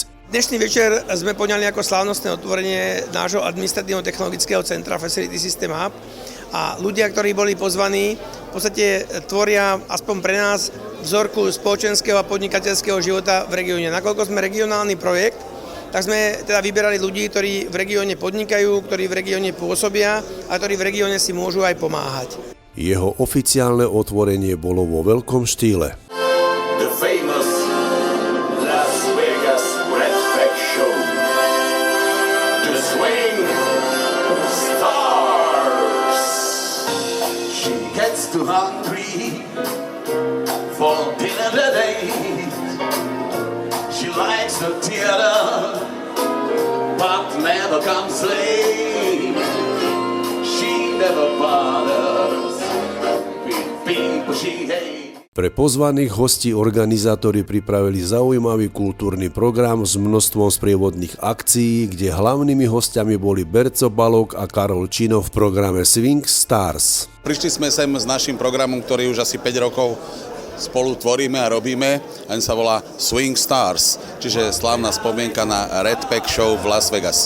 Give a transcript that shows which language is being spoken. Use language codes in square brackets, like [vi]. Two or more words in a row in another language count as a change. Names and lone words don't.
[sk] Dnešný večer sme poňali ako slávnostné otvorenie nášho administratívno-technologického centra Facility System Hub a ľudia, ktorí boli pozvaní, v podstate tvoria aspoň pre nás vzorku spoločenského a podnikateľského života v regióne. Nakoľko sme regionálny projekt, tak sme teda vyberali ľudí, ktorí v regióne podnikajú, ktorí v regióne pôsobia a ktorí v regióne si môžu aj pomáhať. Jeho oficiálne otvorenie bolo vo veľkom štýle. [en] The famous Las Vegas Red Pack Show. The Swing Stars. She gets too hungry for dinner today. She likes the theater, but never comes late. She never bothers with people she hates. [sk] Pre pozvaných hostí organizátori pripravili zaujímavý kultúrny program s množstvom sprievodných akcií, kde hlavnými hostiami boli Berco Balog a Karol Čino v programe Swing Stars. Prišli sme sem s našim programom, ktorý už asi 5 rokov spolu tvoríme a robíme, len sa volá Swing Stars, čiže slávna spomienka na Red Pack Show v Las Vegas.